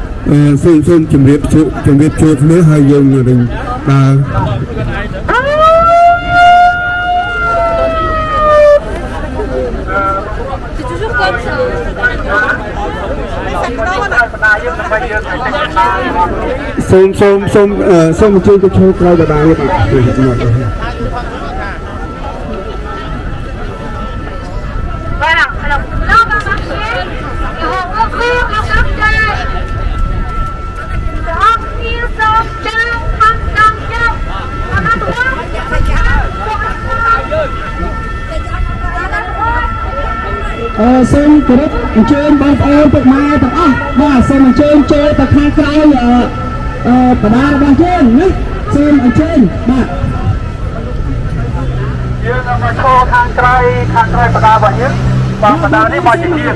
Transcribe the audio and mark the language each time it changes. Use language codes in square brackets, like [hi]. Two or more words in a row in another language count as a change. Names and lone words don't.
[km] សូមជំរាបជួបគ្នាហើយយើងនឹងដើរ [fr] C'est toujours comme ça. [km] សូមជួយទៅឈរក្រោយបដានេះបាទ [fr] Voilà, alors là on va marcher et on va ouvrir le portail. Remplir son cœur, à ma droite, [km] សូមគោរពអញ្ជើញបងប្អូនពុកម៉ែទាំងអស់បាទសូមអញ្ជើញចូលទៅខាងក្រៅបដារបស់យើងណាសូមអញ្ជើញបាទ យើងនឹងមកឈរខាងក្រោយបដារបស់យើងបងបដានេះមកជាទៀត